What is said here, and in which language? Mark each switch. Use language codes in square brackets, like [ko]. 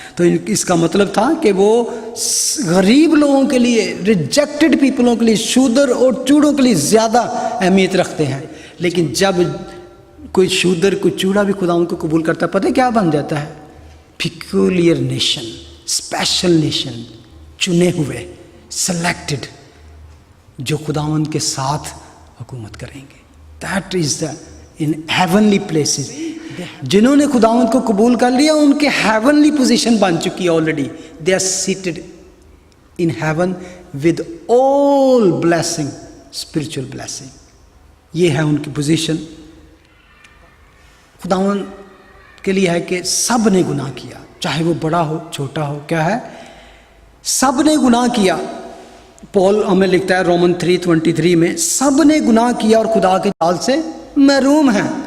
[ur] تو اس کا مطلب تھا کہ وہ غریب لوگوں کے لیے، ریجیکٹڈ پیپلوں کے لیے، شودر اور چوڑوں کے لیے زیادہ اہمیت رکھتے ہیں. لیکن جب کوئی شودر کوئی چوڑا بھی خداوند کو قبول کرتا ہے، پتہ کیا بن جاتا ہے؟ پیکولیئر نیشن، اسپیشل نیشن، چنے ہوئے، سلیکٹڈ، جو خداوند کے ساتھ حکومت کریں گے. [en] That is the in heavenly places. [ur] جنہوں نے خداوند کو قبول کر لیا ان کے [en] heavenly position [ur] بن چکی ہے already. [en] They are seated in heaven with all blessing, spiritual blessing. [ur] یہ ہے ان کی پوزیشن. خداوند کے لیے ہے کہ سب نے گناہ کیا، چاہے وہ بڑا ہو چھوٹا ہو. کیا ہے؟ سب نے گناہ کیا. پول ہمیں لکھتا ہے رومن 3:23 میں، سب نے گناہ کیا اور خدا کے جلال سے محروم ہیں.